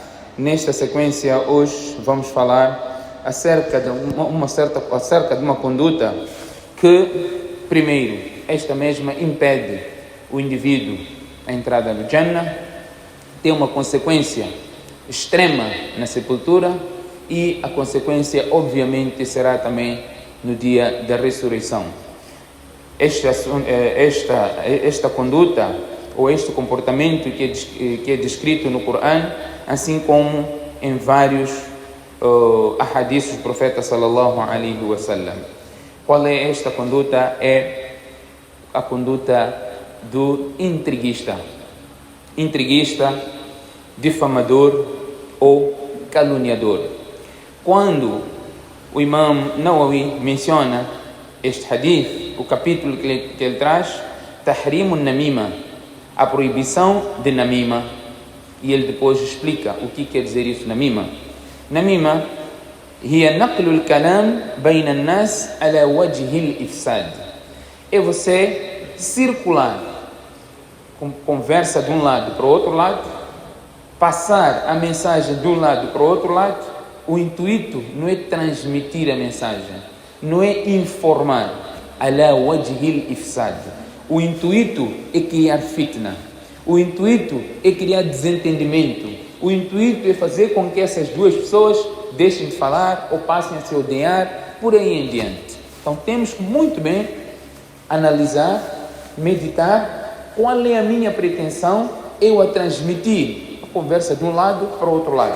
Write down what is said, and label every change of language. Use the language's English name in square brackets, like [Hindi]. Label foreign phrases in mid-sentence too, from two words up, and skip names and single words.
[Portuguese] Nesta sequência, hoje vamos falar acerca de uma conduta que, primeiro, esta mesma impede o indivíduo a entrada no Jannah, tem uma consequência extrema na sepultura, e a consequência, obviamente, será também no dia da ressurreição. Esta conduta ou este comportamento que é descrito no Corão, assim como em vários ahadiths do profeta [Arabic] صلى الله عليه وسلم. [Portuguese] Qual é esta conduta? É a conduta do intriguista, difamador ou caluniador. Quando o Imam Nawawi menciona este hadith, o capítulo que ele traz, [Arabic] تحريم النميمة, [Portuguese] a proibição de Namima, e ele depois explica o que quer dizer isso, Namima. [Arabic] Namima هي نقل الكلام بين الناس على وجه الإفساد. [Portuguese] É você circular, conversa de um lado para o outro lado, passar a mensagem de um lado para o outro lado. O intuito não é transmitir a mensagem, não é informar, [Arabic] على وجه الإفساد. [Portuguese] O intuito é criar fitna, o intuito é criar desentendimento, o intuito é fazer com que essas duas pessoas deixem de falar ou passem a se odiar, por aí em diante. Então temos que muito bem analisar, meditar qual é a minha pretensão, eu a transmitir a conversa de um lado para o outro lado.